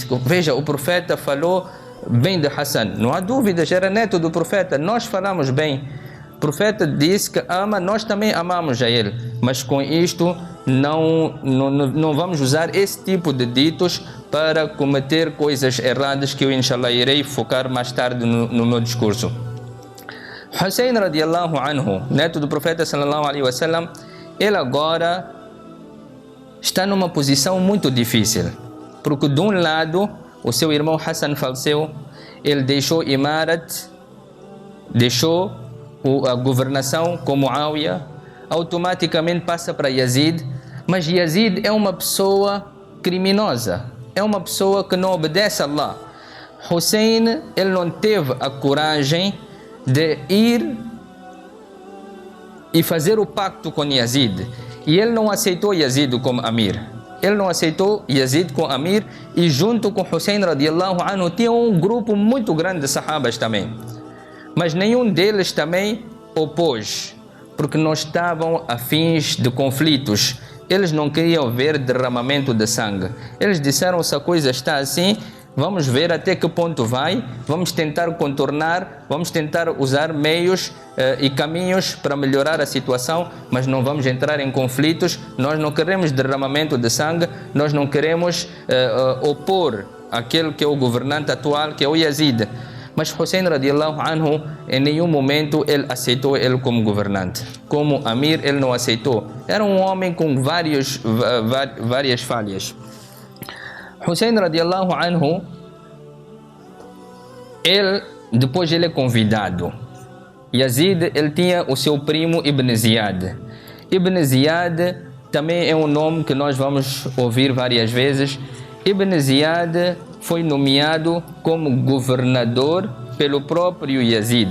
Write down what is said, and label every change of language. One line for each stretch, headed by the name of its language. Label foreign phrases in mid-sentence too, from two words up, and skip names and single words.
Portuguese: Veja, o profeta falou bem de Hassan, não há dúvidas, era neto do profeta, nós falamos bem. O profeta disse que ama, nós também amamos a ele, mas com isto não vamos usar esse tipo de ditos para cometer coisas erradas que eu inshallah irei focar mais tarde no meu discurso.
Arabic: Hussein رضي الله عنه,
Portuguese: neto do profeta
Arabic: صلى الله عليه وسلم,
Portuguese: ele agora está numa posição muito difícil, porque de um lado o seu irmão Hassan faleceu, ele deixou Imarat, deixou a governação com Muawiyah, automaticamente passa para Yazid, mas Yazid é uma pessoa criminosa, é uma pessoa que não obedece a Allah. Hussein, ele não teve a coragem de ir e fazer o pacto com Yazid, e ele não aceitou Yazid como Amir. Ele não aceitou Yazid como Amir, e junto com Hussein
Arabic: رضي الله عنه
Portuguese: tinha um grupo muito grande de sahabas também, mas nenhum deles também opôs, porque não estavam afins de conflitos. Eles não queriam ver derramamento de sangue. Eles disseram: se a coisa está assim, vamos ver até que ponto vai, vamos tentar contornar, vamos tentar usar meios e caminhos para melhorar a situação, mas não vamos entrar em conflitos, nós não queremos derramamento de sangue, nós não queremos opor aquele que é o governante atual, que é o Yazid.
Arabic: Mas Hussein رضي الله عنه,
Portuguese: em nenhum momento ele aceitou ele como governante. Como Amir, ele não aceitou. Era um homem com várias falhas.
Arabic: Hussein رضي الله عنه,
Portuguese: depois ele é convidado. Yazid, ele tinha o seu primo Ibn Ziyad. Ibn Ziyad também é um nome que nós vamos ouvir várias vezes. Ibn Ziyad foi nomeado como governador pelo próprio Yazid.